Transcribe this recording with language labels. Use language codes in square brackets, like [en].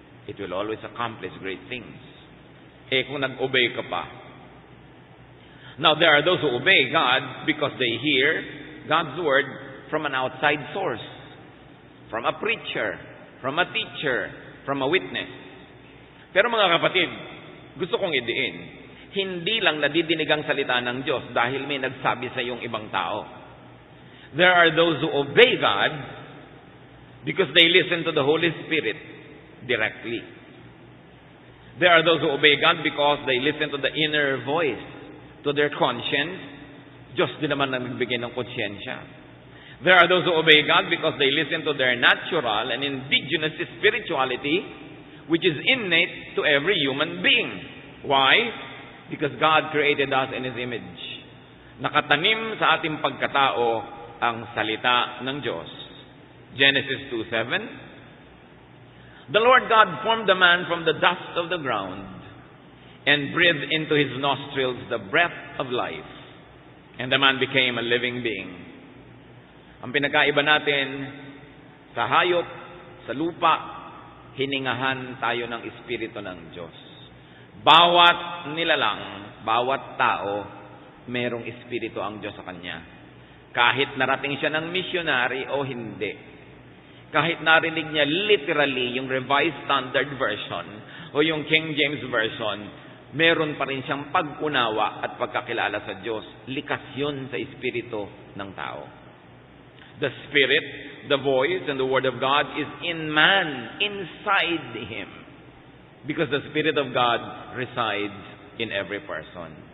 [en] It will always accomplish great things. [tl] Eh kung nag-obey ka pa. [en] Now there are those who obey God because they hear God's Word from an outside source, from a preacher, from a teacher, from a witness. [tl] Pero mga kapatid, gusto kong idiin, hindi lang nadidinig ang salita ng Diyos dahil may nagsabi sa iyong ibang tao. [en] There are those who obey God because they listen to the Holy Spirit directly. There are those who obey God because they listen to the inner voice, to their conscience. [tl] Diyos din naman ang nagbigay ng konsyensya. [en] There are those who obey God because they listen to their natural and indigenous spirituality, which is innate to every human being. Why? Because God created us in His image. [tl] Nakatanim sa ating pagkatao ang salita ng Diyos. [en] Genesis 2:7. The Lord God formed the man from the dust of the ground and breathed into his nostrils the breath of life, and the man became a living being. [tl] Ang pinagkaiba natin sa hayop, sa lupa, hiningahan tayo ng Espiritu ng Diyos. Bawat nilalang, bawat tao, merong Espiritu ang Diyos sa kanya. Kahit narating siya ng missionary o hindi. Kahit narinig niya literally yung Revised Standard Version o yung King James Version, meron pa rin siyang pag-unawa at pagkakilala sa Diyos. Likas yun sa espiritu ng tao. [en] The Spirit, the voice, and the Word of God is in man, inside him. Because the Spirit of God resides in every person.